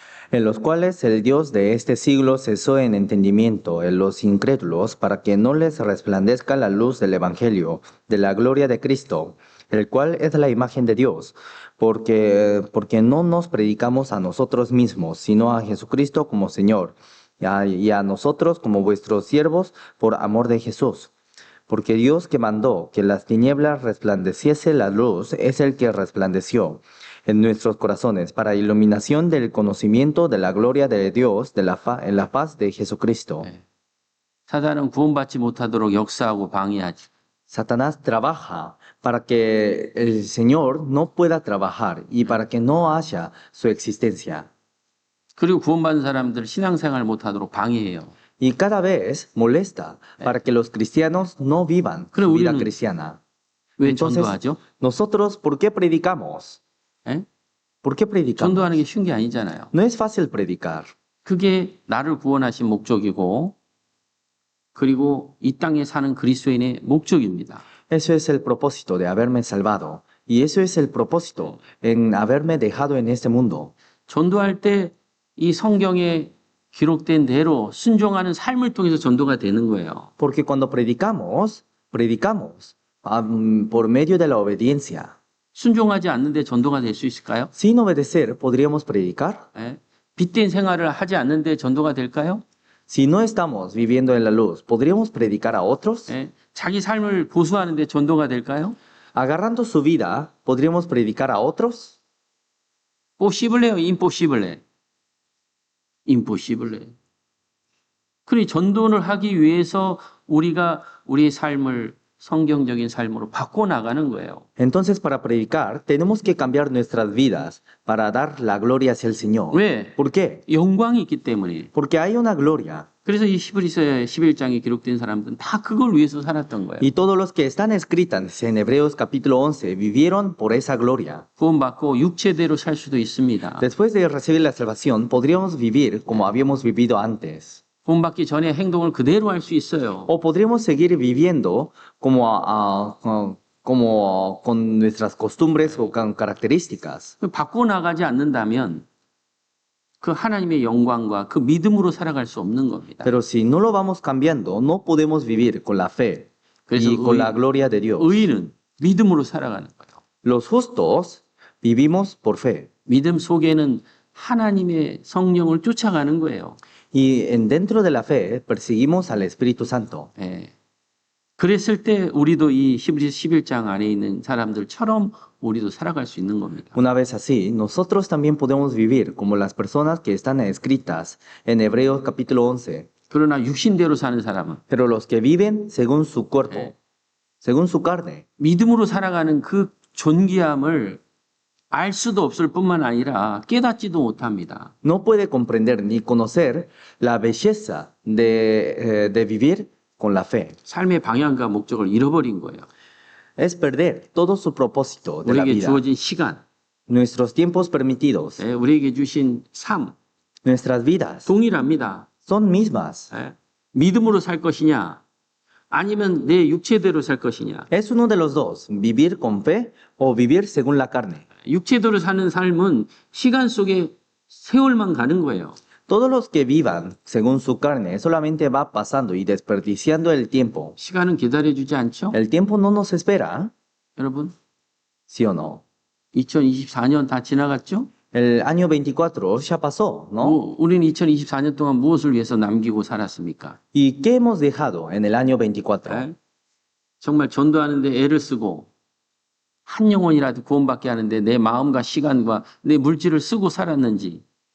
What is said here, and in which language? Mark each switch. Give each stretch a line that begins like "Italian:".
Spanish: En los cuales el Dios de este siglo cesó en entendimiento en los incrédulos para que no les resplandezca la luz del Evangelio, de la gloria de Cristo, el cual es la imagen de Dios, porque no nos predicamos a nosotros mismos, sino a Jesucristo como Señor, y a nosotros como vuestros siervos por amor de Jesús. Porque Dios que mandó que las tinieblas resplandeciese la luz es el que resplandeció en nuestros corazones para iluminación del conocimiento de la gloria de Dios en la paz de Jesucristo.
Korean: 사단은 구원받지 못하도록 역사하고 방해하지.
Spanish: Satanás trabaja para que el Señor no pueda trabajar y para que no haya su existencia.
Korean: 그리고 구원받은 사람들 신앙생활 못하도록 방해해요.
Spanish: Y cada vez molesta para que los cristianos no vivan
Korean: 그래,
Spanish: su vida
Korean: 우리는
Spanish: cristiana.
Korean: 왜
Spanish: Entonces,
Korean: 전도하죠?
Spanish: nosotros, ¿por qué predicamos?
Korean: 예?
Spanish: ¿Por qué predicamos?
Korean: 전도하는 게 쉬운 게 아니잖아요.
Spanish: No es fácil predicar.
Korean: 그게 나를 구원하신 목적이고 그리고 이 땅에 사는 그리스도인의 목적입니다.
Spanish: Eso es el propósito de haberme salvado. Y eso es el propósito en haberme dejado en este mundo.
Korean: 전도할 때 이 성경에 기록된 대로 순종하는 삶을 통해서 전도가 되는 거예요.
Spanish: Porque cuando predicamos por medio de la obediencia.
Korean: 순종하지 않는데 전도가 될 수 있을까요?
Spanish: Sin obedecer, ¿podríamos predicar?
Korean: 예? 빚된 생활을 하지 않는데 전도가 될까요?
Spanish: Si no estamos viviendo en la luz, ¿podríamos predicar a otros?
Korean: 예? 자기 삶을 보수하는데 전도가 될까요?
Spanish: Agarrando su vida, ¿podríamos predicar a otros?
English: Possible요, impossible. impossible.
Korean: 그러니 전도를 하기 위해서 우리가 우리의 삶을 성경적인 삶으로 바꿔 나가는 거예요.
Spanish: Entonces, para predicar, tenemos que cambiar nuestras vidas para dar la gloria hacia el Señor.
Korean: 왜?
Spanish: ¿Por qué?
Korean: 영광이 있기 때문에.
Spanish: Porque hay una gloria.
Korean: 그래서 이 히브리서 11장에 기록된 사람들은 다 그걸 위해서 살았던 거예요.
Spanish: Y todos los que están escritas en Hebreos capítulo 11 vivieron por esa gloria.
Korean: 구원받고 육체대로 살 수도 있습니다.
Spanish: Después de recibir la salvación, podríamos vivir como habíamos vivido antes.
Korean: 구원받기 전에 행동을 그대로 할 수 있어요.
Spanish: O podríamos seguir viviendo como con nuestras costumbres o con características.
Korean: 바꿔 나가지 않는다면 그 하나님의 영광과 그 믿음으로 살아갈 수 없는 겁니다.
Spanish: Pero si no lo vamos cambiando, no podemos vivir con la fe y con la gloria de Dios.
Korean: 의인은 믿음으로 살아가는 거예요.
Spanish: Los justos vivimos por fe.
Korean: 믿음 속에는 하나님의 성령을 쫓아가는 거예요.
Spanish: Y dentro de la fe perseguimos al Espíritu Santo.
Korean: 예. 그랬을 때 우리도 이 히브리서 11장 안에 있는 사람들처럼 우리도 살아갈 수 있는 겁니다.
Spanish: Una vez así, nosotros también podemos vivir como las personas que están escritas en Hebreos capítulo 11.
Korean: 그러나 육신대로 사는 사람은
Spanish: Pero los que viven según su cuerpo,
Korean: 네.
Spanish: según su carne,
Korean: 믿음으로 살아가는 그 존귀함을 알 수도 없을 뿐만 아니라 깨닫지도 못합니다.
Spanish: no puede comprender ni conocer la belleza de vivir con la fe.
Korean: 삶의 방향과 목적을 잃어버린 거예요.
Spanish: Es perder todo su propósito de la
Korean: 우리에게
Spanish: vida,
Korean: 주어진 시간,
Spanish: nuestros tiempos permitidos,
Korean: 예, 우리에게 주신 삶
Spanish: nuestras vidas,
Korean: 동일합니다.
Spanish: son mismas.
Korean: 예. 믿음으로 살 것이냐 아니면 내 육체대로 살 것이냐.
Spanish: Es uno de los dos, vivir con fe o vivir según la carne.
Korean: 육체대로 사는 삶은 시간 속에 세월만 가는 거예요.
Spanish: Todos los que vivan según su carne solamente va pasando y desperdiciando el tiempo.
Korean: 시간은 기다려주지 않죠?
Spanish: El tiempo no nos espera,
Korean: 여러분,
Spanish: ¿sí o no?
Korean: 2024년 다 지나갔죠?
Spanish: El año 24 ya pasó, ¿no?
Korean: 우리는 2024년 동안 무엇을 위해서 남기고 살았습니까?
Spanish: ¿Y qué hemos dejado en el año 24?
Korean: 예? 정말 전도하는데 애를 쓰고 한 영혼이라도 구원받게 하는데 내 마음과 시간과 내 물질을 쓰고 살았는지